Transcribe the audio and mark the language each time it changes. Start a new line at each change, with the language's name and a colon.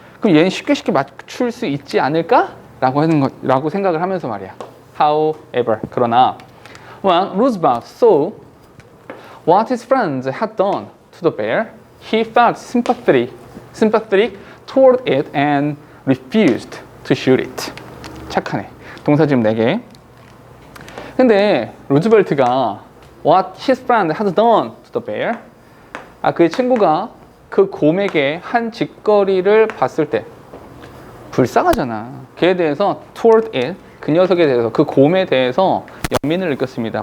Korean: 그럼 얘는 쉽게 맞출 수 있지 않을까? 라고 생각을 하면서 말이야.
English: However,
Korean: 그러나
English: when Roosevelt saw what his friends had done to the bear, he felt sympathetic toward it and refused to shoot it.
Korean: 착하네. 동사 지금 4개. 근데 루즈벨트가
English: what his friend had done to the bear,
Korean: 그의 친구가 그 곰에게 한 짓거리를 봤을 때 불쌍하잖아. 그에 대해서
English: toward it,
Korean: 그 녀석에 대해서, 그 곰에 대해서 연민을 느꼈습니다.